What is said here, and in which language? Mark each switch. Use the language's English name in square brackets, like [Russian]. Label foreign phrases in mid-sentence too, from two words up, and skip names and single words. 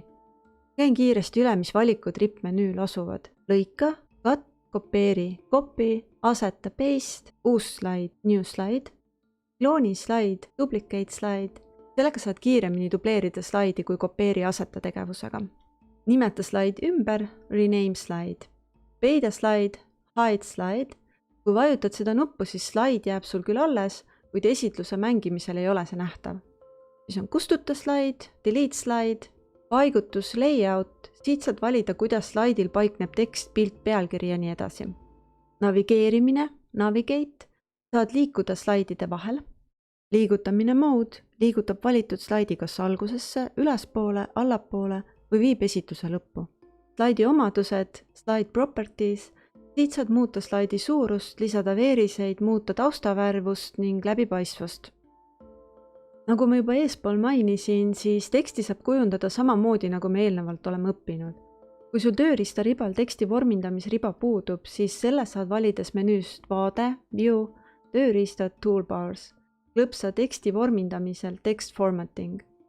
[Estonian] Käin kiiresti üle, mis valikud rippmenüül asuvad. Lõika, cut, kopeeri, copy, aseta, paste, uus slaid, [English] new slide, [Estonian] klooni slaid, [English] duplicate slide. [Estonian] Sellega saad kiiremini dubleerida slaidi kui kopeeri aseta tegevusega. Nimeta slaid ümber, [English] rename slide. [Estonian] Peida slide, [English] hide slide. [Estonian] Kui vajutad seda nuppu, siis slaid jääb sul küll alles, kuid esitluse mängimisel ei ole see nähtav. Siis on kustuta slide, [English] delete slide, [Estonian] paigutus, layout, siit saad valida, kuidas slaidil paikneb tekst, pilt, pealkiri ja nii edasi. Navigeerimine, navigate, saad liikuda slaidide vahel. Liigutamine mode, liigutab valitud slaidi kas algusesse, ülespoole, allapoole või viib esitluse lõppu. Slaidi omadused, [English] slide properties, [Estonian] siit saad muuta slaidi suurust, lisada veeriseid, muuta taustavärvust ning läbipaistvust. Nagu ma juba eespool mainisin, siis teksti saab kujundada samamoodi, nagu me eelnevalt oleme õppinud. Kui sul tööriista ribal teksti vormindamisriba puudub, siis selle saad valides menüüst vaade, view, tööriistad, toolbars, klõpsa teksti vormindamisel [English] text formatting.